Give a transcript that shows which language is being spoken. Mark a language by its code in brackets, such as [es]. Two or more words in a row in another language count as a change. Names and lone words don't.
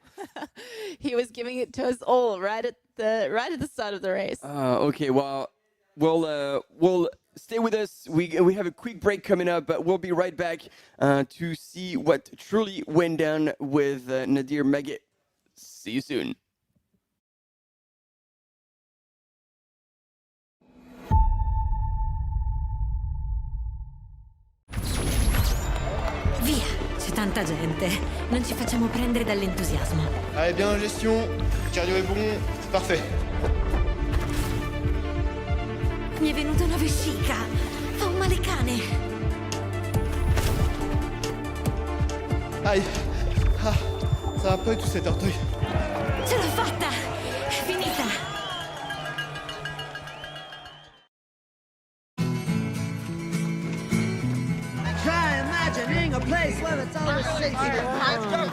[en] He was giving it to us all right at the start of the race. Okay, well, we'll stay with us. We have a quick break coming up, but we'll be right back to see what truly went down with Nadir Maguire. See you soon. [it] Via, c'è tanta gente. Non ci facciamo prendere dall'entusiasmo. [fr] Allez, bien en gestion, le cardio est bon, c'est parfait. [it] Mi è venuta una vescica. Fa un male cane. [fr] Aïe. Ah, ça va pas du tout cet orteil. [it] Ce l'ho fatta! È finita! [en] Try imagining a place where it's always safe to go on.